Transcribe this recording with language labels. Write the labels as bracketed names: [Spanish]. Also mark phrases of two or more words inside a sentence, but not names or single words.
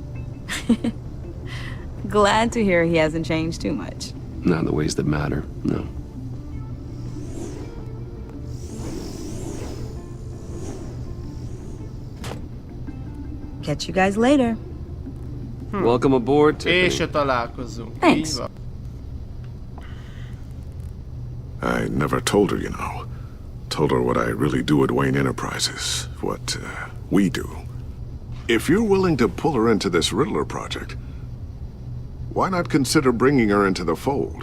[English] Glad to hear he hasn't changed too much. Not in the ways that matter, no. Catch you guys later. Welcome aboard, Tiffany. [Hungarian] később találkozunk. [English] Thanks. [Hungarian] Így van. [English] I never told her, you know. Told her what I really do at Wayne Enterprises. What we do. If you're willing to pull her into this Riddler project, why not consider bringing her into the fold?